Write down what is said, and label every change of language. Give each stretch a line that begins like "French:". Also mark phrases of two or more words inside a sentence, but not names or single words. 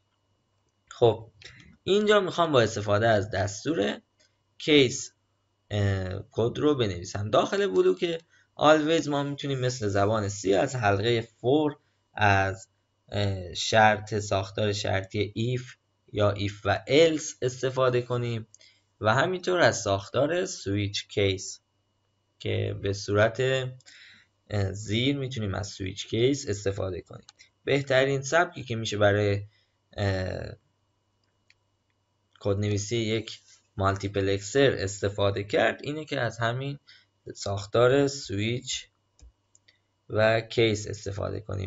Persian: خب اینجا میخوام با استفاده از دستور کیس کد رو بنویسم. داخل بلوک always ما میتونیم مثل زبان C از حلقه for از شرط ساختار شرطی if یا if و else استفاده کنیم و همینطور از ساختار
English: switch case
Persian: که به صورت زیر میتونیم از
English: switch case
Persian: استفاده کنیم. بهترین سبکی که میشه برای کدنویسی یک مالتیپلکسر استفاده کرد اینه که از همین ساختار سویچ و کیس استفاده کنیم.